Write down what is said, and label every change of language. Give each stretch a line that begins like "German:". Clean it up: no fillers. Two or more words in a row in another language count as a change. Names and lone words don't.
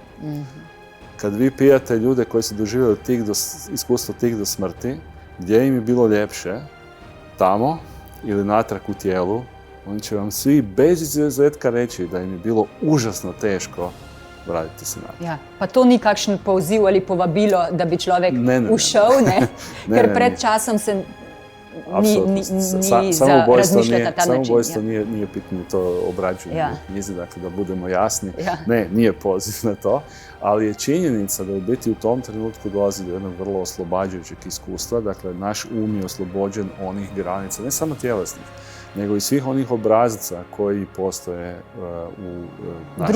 Croatian: Kad vi pijate ljude koji su doživjeli iskustvo tih do smrti, gdje im je bilo ljepše, tamo ili natrag u tijelu, oni će vam svi bez izuzetka reći da im je bilo užasno teško vratiti se natrag.
Slovenian: Ja, pa to ni kakšen poziv ali povabilo, da bi človek ušel, ne? Ker pred časom se ni za razmišljati na ta način.
Croatian: Samoubojstvo nije pitanje, to obrađujemo u knjizi, dakle da budemo jasni. Ne, nije poziv na to, ali je činjenica da u biti u tom trenutku dolazi do jednog vrlo oslobađajućeg iskustva, dakle naš um je oslobođen onih granica, ne samo tjelesnih, nego i svih onih obrazaca koji postoje u našem